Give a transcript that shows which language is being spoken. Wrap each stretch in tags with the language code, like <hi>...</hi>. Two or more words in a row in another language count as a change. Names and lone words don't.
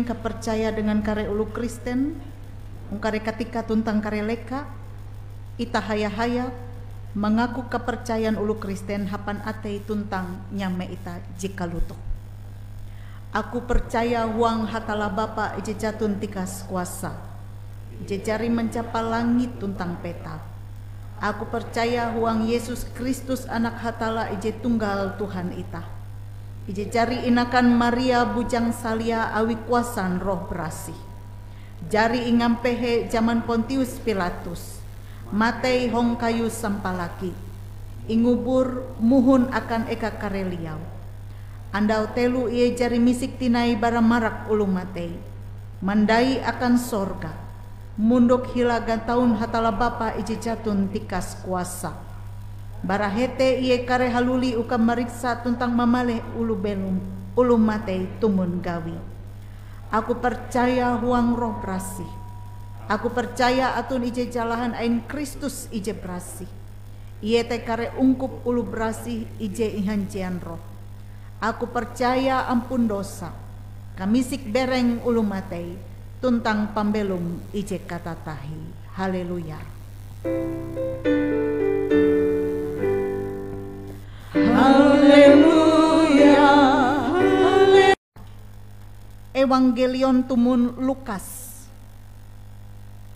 <nij>kepercaya dengan kare ulu Kristen ung kare katika tuntang kare leka itah haya-haya mengaku kepercayaan ulu Kristen hapan atei tuntang nyame ita jika luto.</nij> <id>Aku percaya</id> <nij>huang hatala Bapa ije jatun tikas kuasa ije jari mencapa langit tuntang peta.</nij> <id>Aku percaya</id> <nij>huang Yesus Kristus anak hatala ije tunggal Tuhan ita. Ije jari inakan Maria bujang salia awi kuasan roh berasih. Jari ingampehe zaman Pontius Pilatus. Matei hong kayu sampalaki. Ingubur muhun akan eka kareliau. Andau telu ie jari misik tinai bara marak ulu matei. Mandai akan sorga. Munduk hilagan tahun hatala Bapa ije jatun tikas kuasa. Barahete iye kare haluli uka mariksa tuntang mamale ulu belum ulu matei tumun gawi.</nij> <id>Aku percaya</id> <nij>huang roh berasih.</nij> <id>Aku percaya</id> <nij>atun ije jalahan ain Kristus ije berasih. Iye te kare ungkup ulu berasih ije ihancian roh.</nij> <id>Aku percaya ampun dosa.</id> <nij>Kamisik bereng ulu matei. Tuntang pambelum ije kata tahi. Haleluya. Haleluya. Evangelion tumun Lukas.</nij>